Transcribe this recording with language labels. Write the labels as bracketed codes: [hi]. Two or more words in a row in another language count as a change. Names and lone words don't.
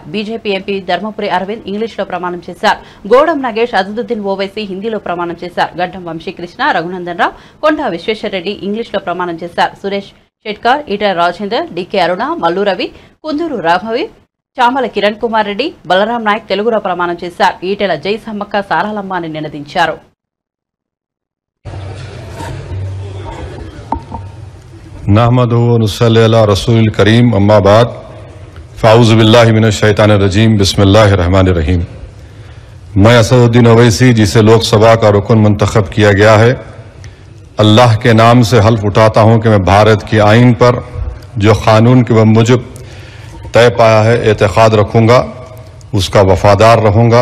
[te] బీజేపీ ఎంపీ ధర్మపురి అరవింద్ ఇంగ్లీష్లో ప్రమాణం చేశారు. గోడం నగేష్, అసదుద్దీన్ ఓవైసీ హిందీలో ప్రమాణం చేశారు. గడ్డం వంశీకృష్ణ, రఘునందన్ రావు, కొండా విశ్వేశ్వరరెడ్డి ఇంగ్లీష్లో ప్రమాణం చేశారు. సురేష్ షెట్కార్, ఈటల రాజేందర్, డికే అరుణ, మల్లు రవి, కుందూరు రాఘవి, చామల కిరణ్ కుమార్ రెడ్డి, బలరాం నాయక్ తెలుగులో ప్రమాణం చేశారు. ఈటెల జై సమ్మక్క సారాలమ్మ అని నినదించారు. [ar] نحمده ونصلي على رسوله الكريم أما بعد فأعوذ بالله من الشيطان الرجيم بسم الله الرحمن الرحيم. [ur] میں اسدالدین اویسی، جسے لوک سبھا کا رکن منتخب کیا گیا ہے، اللہ کے نام سے حلف اٹھاتا ہوں کہ میں بھارت کے آئین پر جو قانون کے موجب طے پایا ہے اعتقاد رکھوں گا، اس کا وفادار رہوں گا.